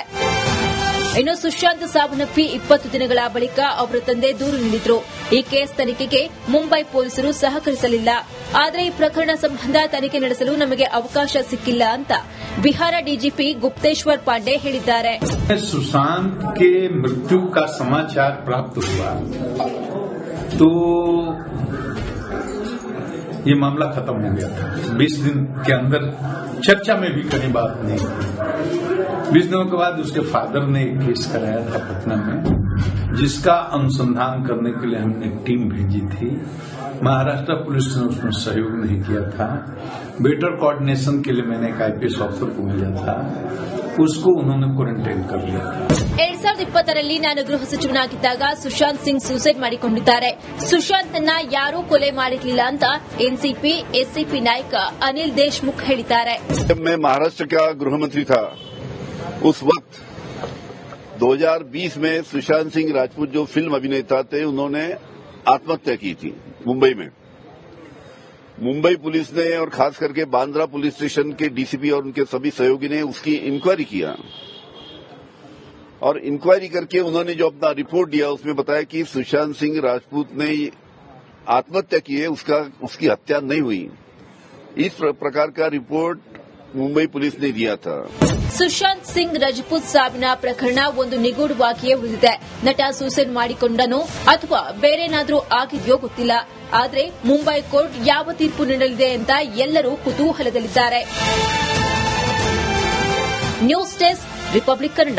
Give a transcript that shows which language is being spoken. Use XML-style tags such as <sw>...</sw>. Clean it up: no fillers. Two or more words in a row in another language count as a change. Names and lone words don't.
<kn>ಇನ್ನು ಸುಶಾಂತ್ ಸಾವನ್ನಪ್ಪಿ 20 ದಿನಗಳ ಬಳಿಕ ಅವರ ತಂದೆ ದೂರು ನೀಡಿದ್ರು. ಈ ಕೇಸ್ ತನಿಖೆಗೆ ಮುಂಬೈ ಪೊಲೀಸರು ಸಹಕರಿಸಲಿಲ್ಲ. ಆದರೆ ಈ ಪ್ರಕರಣ ಸಂಬಂಧ ತನಿಖೆ ನಡೆಸಲು ನಮಗೆ ಅವಕಾಶ ಸಿಕ್ಕಿಲ್ಲ ಅಂತ ಬಿಹಾರ ಡಿಜಿಪಿ ಗುಪ್ತೇಶ್ವರ್ ಪಾಂಡೆ ಹೇಳಿದ್ದಾರೆ.</kn> <hi>सुशांत के मृत्यु का समाचार प्राप्त हुआ तो ये मामला खत्म हो गया था. 20 दिन के अंदर चर्चा में भी कहीं बात नहीं हुई. 20 दिनों के बाद उसके फादर ने एक केस कराया था पटना में, जिसका अनुसंधान करने के लिए हमने टीम भेजी थी. महाराष्ट्र पुलिस ने उसमें सहयोग नहीं किया था.</hi> <en>better coordination</en> <hi>के लिए मैंने एक आईपीएस ऑफिसर को भेजा था. उसको उन्होंने क्वारंटाइन कर लिया था.</hi> <kn>2020ರಲ್ಲಿ ನಾನು ಗೃಹ ಸಚಿವನಾಗಿದ್ದಾಗ ಸುಶಾಂತ್ ಸಿಂಗ್ ಸೂಸೈಡ್ ಮಾಡಿಕೊಂಡಿದ್ದಾರೆ. ಸುಶಾಂತ್ ಅನ್ನ ಯಾರೂ ಕೊಲೆ ಮಾಡಿರಲಿಲ್ಲ ಅಂತ ಎನ್ಸಿಪಿ ಎಸ್ಸಿಪಿ ನಾಯಕ ಅನಿಲ್ ದೇಶ್ಮುಖ್ ಹೇಳಿದ್ದಾರೆ.</kn> <hi>जब मैं महाराष्ट्र का गृह मंत्री था, उस वक्त 2020 में सुशांत सिंह राजपूत जो फिल्म अभिनेता थे, उन्होंने आत्महत्या की थी मुंबई में. मुंबई पुलिस ने और खास करके बांद्रा</hi> <en>police station</en> <hi>के डीसीपी और उनके सभी सहयोगी ने उसकी इंक्वायरी किया और इंक्वायरी करके उन्होंने जो अपना रिपोर्ट दिया उसमें बताया कि सुशांत सिंह राजपूत ने आत्महत्या की है, उसकी हत्या नहीं हुई. इस प्रकार का रिपोर्ट मुंबई पुलिस ने दिया था.</hi> <kn>ಸುಶಾಂತ್ ಸಿಂಗ್ ರಜಪೂತ್ ಸಾವಿನ ಪ್ರಕರಣ ಒಂದು ನಿಗೂಢವಾಗಿಯೇ ಉಳಿದಿದೆ. ನಟ ಸೂಸೈಡ್ ಮಾಡಿಕೊಂಡನೋ ಅಥವಾ ಬೇರೇನಾದ್ರೂ ಆಗಿದೆಯೋ ಗೊತ್ತಿಲ್ಲ. ಆದರೆ ಮುಂಬೈ ಕೋರ್ಟ್ ಯಾವ ತೀರ್ಪು ನೀಡಲಿದೆ ಅಂತ ಎಲ್ಲರೂ ಕುತೂಹಲದಲ್ಲಿದ್ದಾರೆ.</kn> <en>news desk</en> <kn>ರಿಪಬ್ಲಿಕ್ ಕನ್ನಡ.</kn>